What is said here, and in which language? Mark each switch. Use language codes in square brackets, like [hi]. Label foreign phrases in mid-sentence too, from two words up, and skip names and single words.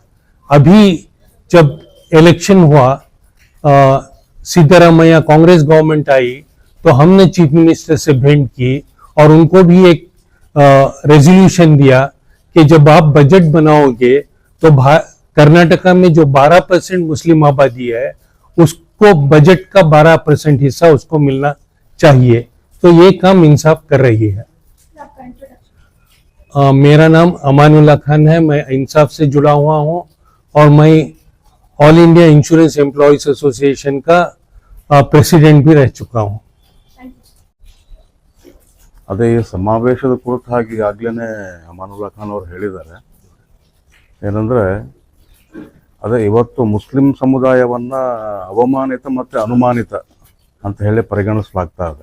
[hi] अभी जब इलेक्शन हुआ, सिद्धरामैया कांग्रेस गवर्नमेंट आई, तो हमने [en] chief minister [hi] से भेंट की और उनको भी एक रेजोल्यूशन दिया कि जब आप बजट बनाओगे तो कर्नाटका में जो 12% मुस्लिम आबादी है उसको बजट का 12% हिस्सा उसको मिलना चाहिए। तो ये काम इंसाफ कर रही है। मेरा नाम अमानुल्लाह खान है, मैं इंसाफ से जुड़ा हुआ हूँ और मैं ऑल इंडिया इंश्योरेंस एम्प्लॉयज एसोसिएशन का प्रेसिडेंट भी रह चुका हूँ। [kn] ಅದೇ ಈ ಸಮಾವೇಶದ ಕುರಿತಾಗಿ ಈಗಾಗಲೇ ಅಮಾನುಲ್ಲಾ ಖಾನ್ ಅವರು ಹೇಳಿದ್ದಾರೆ ಏನಂದರೆ, ಅದೇ ಇವತ್ತು ಮುಸ್ಲಿಂ ಸಮುದಾಯವನ್ನು ಅವಮಾನಿತ ಮತ್ತು ಅನುಮಾನಿತ ಅಂತ ಹೇಳಿ ಪರಿಗಣಿಸಲಾಗ್ತಾ ಇದೆ.